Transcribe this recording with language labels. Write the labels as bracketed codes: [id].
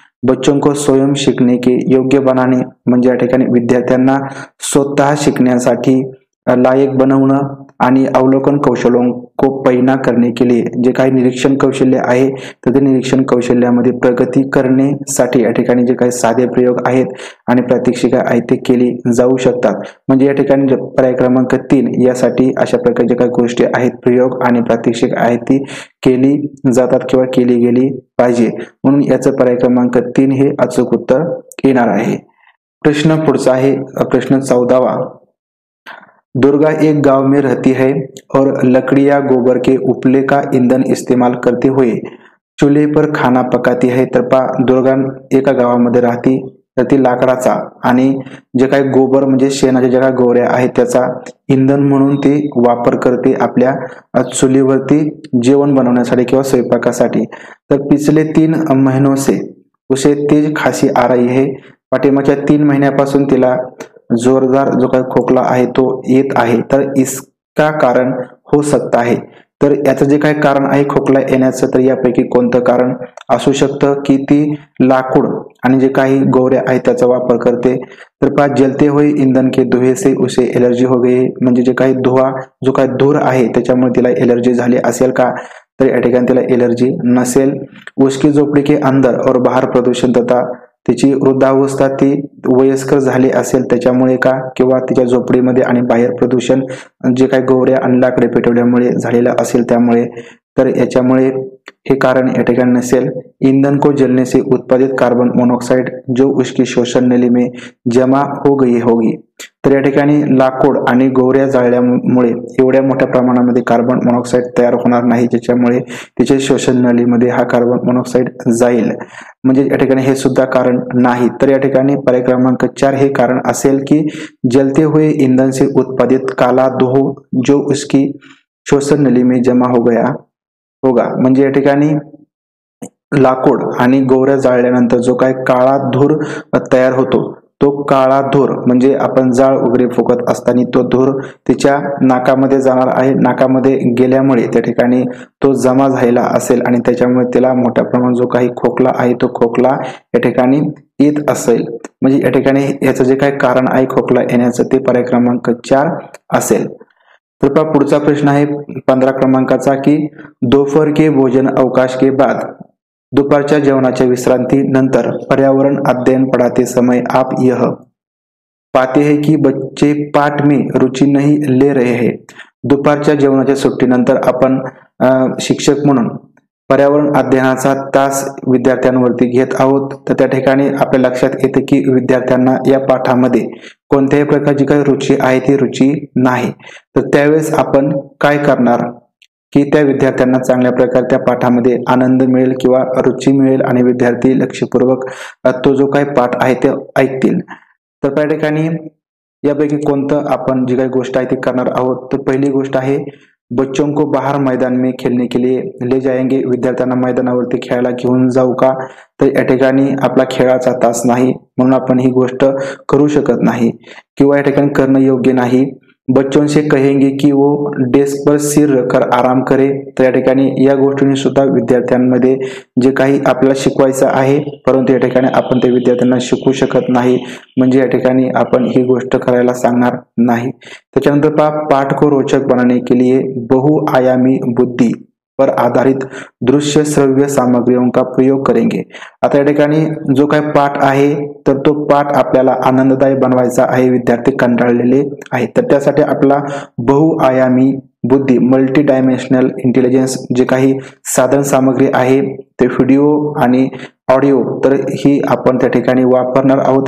[hi] बच्चों को स्वयं शिकने के योग्य बनाने [mr] म्हणजे या ठिकाणी विद्यार्थ्यांना स्वतः शिकण्यासाठी लायक बनवणं आणि [hi] अवलोकन कौशलों को पैना करने के लिए [mr] जे काही निरीक्षण कौशल्य आहे तर ते निरीक्षण कौशल्यामध्ये प्रगती करण्यासाठी या ठिकाणी जे काही साधे प्रयोग आहेत आणि प्रात्यक्षिका आहेत ते केली जाऊ शकतात। म्हणजे या ठिकाणी पर्याय क्रमांक 3 यासाठी अशा प्रकारचे काही गोष्टी आहेत प्रयोग आणि प्रात्यक्षिक आहेत ती केली जातात किंवा केली गेली पाहिजे, म्हणून याचं पर्याय क्रमांक 3 हे अचूक उत्तर येणार आहे। प्रश्न पुढचा आहे [hi] प्रश्न 14वां, दुर्गा एक गांव में रहती है और लकड़ी या गोबर के उपले का ईंधन इस्तेमाल करते हुए चूल्हे पर खाना पकाती है। [mr] तर पहा दुर्गा एका गावामध्ये राहती तर ती लाकडाचा आणि जे काही गोबर म्हणजे शेणाच्या ज्या काही गोवऱ्या आहेत त्याचा इंधन म्हणून ती वापर करते आपल्या चुलीवरती जेवण बनवण्यासाठी किंवा स्वयंपाकासाठी। तर [hi] पिछले 3 महीनों से उसे तेज खांसी आ रही है, [mr] पाठीमागच्या 3 महिन्यापासून तिला जोरदार जो काही खोकला आहे तो येत आहे, तर [hi] इसका कारण हो सकता है। [mr] तर याचं जे काही कारण आहे खोकला येण्याचं तर यापैकी कोणतं कारण असू शकतं की ती लाकूड आणि जे काही गोवऱ्या आहेत त्याचा वापर करते। तर पहा [hi] जलते हुए ईंधन के धुएं से उसे एलर्जी हो गई, [mr] म्हणजे जे काही धुवा जो काही धूर आहे त्याच्यामुळे तिला एलर्जी झाली असेल का, तर या ठिकाणी तिला एलर्जी नसेल। [hi] उसकी झोपड़ी के अंदर और बाहर प्रदूषण तथा [mr] तिची वृद्धावस्था ती वयस्कर झाली असेल त्याच्यामुळे का, किंवा तिच्या झोपडीमध्ये आणि बाहेर प्रदूषण जे काही गोवऱ्या आणि लाकडे पेटवल्यामुळे झालेलं असेल त्यामुळे, तर याच्यामुळे हे कारण या ठिकाणी नसेल। [hi] ईंधन को जलने से उत्पादित कार्बन मोनोऑक्साइड जो उसकी श्वसन नली में जमा हो गई होगी। [mr] तर या ठिकाणी लाकूड आणि गोवऱ्या जाळल्यामुळे एवढ्या मोठ्या प्रमाणामध्ये कार्बन मोनॉक्साईड तयार होणार नाही ज्याच्यामुळे तिच्या श्वसन नलीमध्ये हा कार्बन मोनॉक्साईड जाईल, म्हणजे या ठिकाणी हे सुद्धा कारण नाही। तर या ठिकाणी पर्याय क्रमांक 4 हे कारण असेल की [hi] जलते हुए ईंधन से उत्पादित काला धुआं जो उसकी श्वसन नली में जमा हो गया होगा, [mr] म्हणजे या ठिकाणी लाकूड आणि गोवऱ्या जाळल्यानंतर जो काही काळा धूर तयार होतो तो काळा धूर म्हणजे आपण जाळ वगैरे फुकत असताना तो धूर तिच्या नाकामध्ये जाणार आहे. नाकामध्ये गेल्यामुळे त्या ठिकाणी तो जमा झालेला असेल आणि त्याच्यामुळे तिला मोठ्या प्रमाणात जो काही खोकला आहे तो खोकला या ठिकाणी येत असेल. म्हणजे या ठिकाणी याचं जे काही कारण आहे खोकला येण्याचं ते पर्याय क्रमांक 4 असेल. तर पुढचा प्रश्न आहे 15 क्रमांकाचा की [hi] दोपहर के भोजन अवकाश के बाद [mr] दोपहरच्या जेवणाच्या विश्रांती नंतर [hi] पर्यावरण अध्ययन पढ़ाते समय आप यह पाते हैं कि बच्चे पाठ में रुचि नहीं ले रहे हैं. [mr] दुपारच्या जेवणाच्या सुट्टीनंतर आपण शिक्षक म्हणून पर्यावरण अध्ययनाचा तास विद्यार्थ्यांवरती घेत आहोत. तर त्या ठिकाणी आपल्या लक्षात येते की विद्यार्थ्यांना या पाठामध्ये कोणत्याही प्रकारची काही रुची आहे ती रुची नाही. तर त्यावेळेस आपण काय करणार की त्या विद्यार्थ्यांना चांगल्या प्रकारे त्या पाठामध्ये आनंद मिळेल किंवा रुची मिळेल आणि विद्यार्थी लक्षपूर्वक तो जो काही पाठ आहे ते ऐकतील. तर त्या ठिकाणी यापैकी कोणतं आपण जी काही गोष्ट आहे ती करणार आहोत. तर पहिली गोष्ट आहे [hi] बच्चों को बाहर मैदान में खेलने के लिए ले जाएंगे. [mr] विद्यार्थ्यांना मैदानावरती खेळायला घेऊन जाऊ का. तर या ठिकाणी आपला खेळाचा तास नाही म्हणून आपण ही गोष्ट करू शकत नाही किंवा या ठिकाणी करणं योग्य नाही. [hi] बच्चों से कहेंगे की वो डेस्क पर सिर रखकर आराम करे. [mr] तर या ठिकाणी या गोष्टीने सुद्धा विद्यार्थ्यांमध्ये जे काही आपल्याला शिकवायचं आहे परंतु या ठिकाणी आपण ते विद्यार्थ्यांना शिकवू शकत नाही. म्हणजे या ठिकाणी आपण ही गोष्ट करायला सांगणार नाही. त्याच्यानंतर [hi] पाठ को रोचक बनाने के लिए बहुआयामी बुद्धि पर आधारित दृश्य श्रव्य सामग्रियों का प्रयोग करेंगे. [mr] आता या ठिकाणी जो काही पाठ आहे तर तो पाठ आपल्याला आनंददायी बनवायचा आहे. विद्यार्थी कंटाळलेले आहेत तर त्यासाठी आपला बहुआयामी बुद्धी [en] multi dimensional intelligence [mr] जे काही साधन सामग्री आहे ते व्हिडिओ आणि ऑडिओ तर ही आपण त्या ठिकाणी वापरणार आहोत.